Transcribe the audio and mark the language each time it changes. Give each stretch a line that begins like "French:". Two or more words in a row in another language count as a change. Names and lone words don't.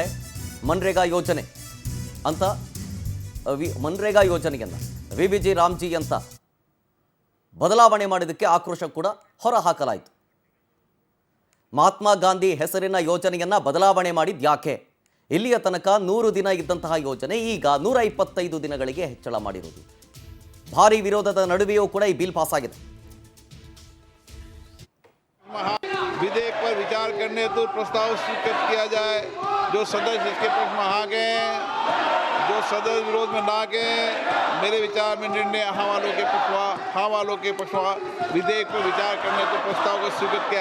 Kannada: ಮನ್ರೇಗಾ ಯೋಜನೆಯನ್ನ ವಿಬಿಜಿ ರಾಮ್ಜಿ ಅಂತ ಬದಲಾವಣೆ ಮಾಡಿದ್ದಕ್ಕೆ ಆಕ್ರೋಶ ಕೂಡ ಹೊರಹಾಕಲಾಯಿತು. ಮಹಾತ್ಮ ಗಾಂಧಿ ಹೆಸರಿನ ಯೋಜನೆಯನ್ನ ಬದಲಾವಣೆ ಮಾಡಿದ್ಯಾಕೆ? ಇಲ್ಲಿಯ ತನಕ 100 ದಿನ ಇದ್ದಂತಹ ಯೋಜನೆ ಈಗ 125 ದಿನಗಳಿಗೆ ಹೆಚ್ಚಳ ಮಾಡಿರುವುದು. ಭಾರಿ ವಿರೋಧದ ನಡುವೆಯೂ ಕೂಡ ಈ ಬಿಲ್ ಪಾಸ್ ಆಗಿದೆ.
Hindi: विधेयक पर विचार करने हेतु प्रस्ताव स्वीकृत किया जाए। जो सदस्य इसके पक्ष में आ गए, जो सदस्य विरोध में ना गए, मेरे विचार में निर्णय हाँ वालों के पक्षवा विधेयक पर विचार करने हेतु प्रस्ताव को स्वीकृत किया।